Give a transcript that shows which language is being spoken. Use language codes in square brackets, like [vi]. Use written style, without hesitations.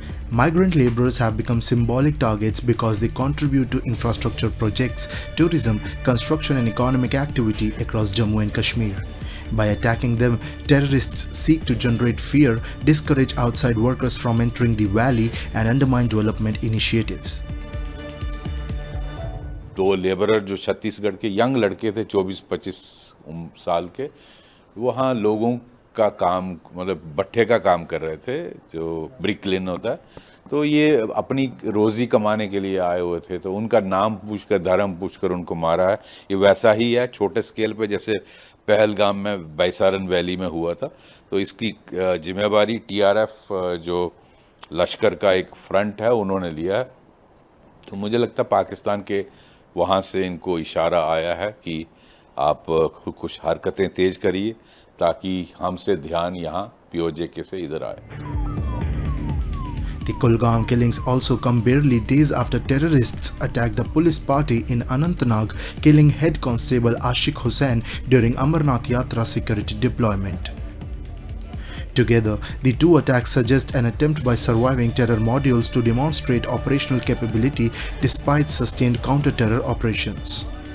[en] Migrant laborers have become symbolic targets because they contribute to infrastructure projects, tourism, construction and economic activity across Jammu and Kashmir. By attacking them, terrorists seek to generate fear, discourage outside workers from entering the valley, and undermine development initiatives. [hi] 2 labourer जो छत्तीसगढ़ के young लड़के थे 24-25 साल के, वहाँ लोगों का काम मतलब भट्ठे का काम कर रहे थे, जो ब्रिक क्लिन होता है, तो ये अपनी रोज़ी कमाने के लिए आए हुए थे, तो उनका नाम पूछकर, धर्म पूछकर उनको मारा है। ये वैसा ही है, छोटे स्केल पे, जैसे पहलगाम में बैसारन वैली में हुआ था। तो इसकी जिम्मेवारी TRF जो लश्कर का एक फ्रंट है उन्होंने लिया है। तो मुझे लगता है पाकिस्तान के वहाँ से इनको इशारा आया है कि आप कुछ हरकतें तेज़ करिए ताकि हमसे ध्यान यहाँ POJ से इधर आए। [en] The Kulgam killings also come barely days after terrorists attacked a police party in Anantnag, killing head constable Ashik Hussain during Amarnath Yatra security deployment. Together, the 2 attacks suggest an attempt by surviving terror modules to demonstrate operational capability despite sustained counter-terror operations.